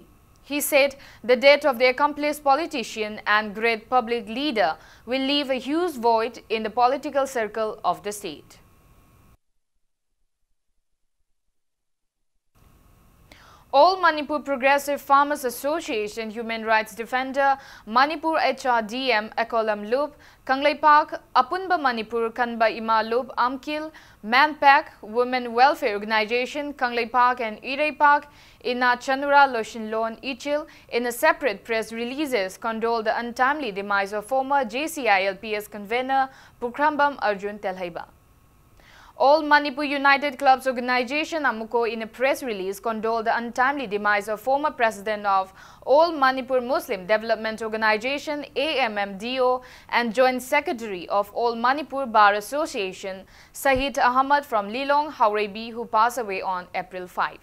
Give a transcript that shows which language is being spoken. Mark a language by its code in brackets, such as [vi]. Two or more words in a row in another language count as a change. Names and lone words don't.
[en] He said the death of the accomplished politician and great public leader will leave a huge void in the political circle of the state. All Manipur Progressive Farmers Association Human Rights Defender, Manipur HRDM Ekolam Loop, Kanglei Park, Apunba Manipur Kanba Ima Loop Amkil, Manpack, Women Welfare Organization, Kanglei Park and Irei Park, Ina Chanura Loshinlon Ichil, in a separate press releases, condoled the untimely demise of former JCILPS convener Pukrambam Arjun Telhaiba. All Manipur United Clubs Organization Amuko, in a press release, condoled the untimely demise of former president of All Manipur Muslim Development Organization AMMDO and joint secretary of All Manipur Bar Association Sahid Ahmad from Lilong, Haurebi, who passed away on April 5.